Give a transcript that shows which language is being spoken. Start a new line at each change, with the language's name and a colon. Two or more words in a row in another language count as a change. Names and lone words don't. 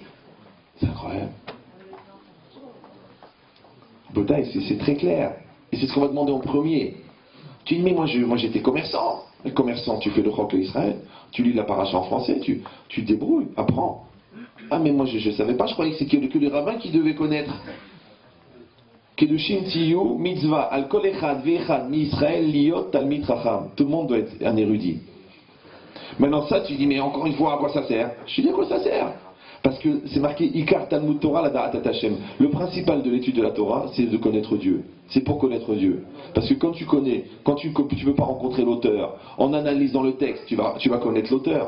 French: C'est incroyable. Botaï, c'est très clair. Et c'est ce qu'on va demander en premier. Tu dis, mais moi j'étais commerçant. Et commerçant, tu fais le Chok Israël, tu lis la paracha en français, tu te débrouilles, apprends. Ah, mais moi je ne savais pas, je croyais que c'est que les rabbins qui devaient connaître.
Hebrew: קדושין תיו מצוה על כל אחד ואחד מי ישראל להיות תלמיד חכם.
French: Tout le monde doit être un érudit. Maintenant ça, tu dis, mais encore une fois, à quoi ça sert? Je dis, à quoi ça sert? Parce que c'est marqué
Hebrew: עיקר תלמוד תורה לדעת השם.
French: Le principal de l'étude de la Torah, c'est de connaître Dieu. C'est pour connaître Dieu. Parce que quand tu connais, quand tu ne peux pas rencontrer l'auteur, en analysant le texte, tu vas connaître l'auteur.